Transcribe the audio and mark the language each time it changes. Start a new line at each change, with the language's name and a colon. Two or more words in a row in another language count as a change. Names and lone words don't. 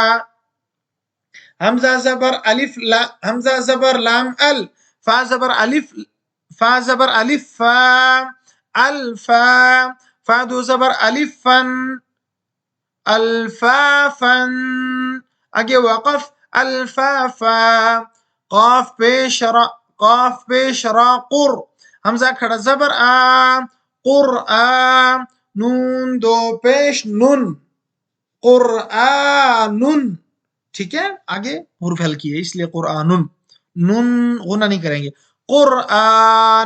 Urdu: حمزہ زبر الف حمزہ زبر لام ال فا زبر الف فا زبر الف فا الفا. فا دو زبر الف فن الفافن آگے وقف الفافا. قاف پیش را قاف پیش را قر. حمزہ کھڑا زبر آ قرآ. نون دو پیش نن قرآن. ٹھیک ہے آگے حروف حلقی ہے اس لیے قرآن نون غنہ نہیں کریں گے قرآن.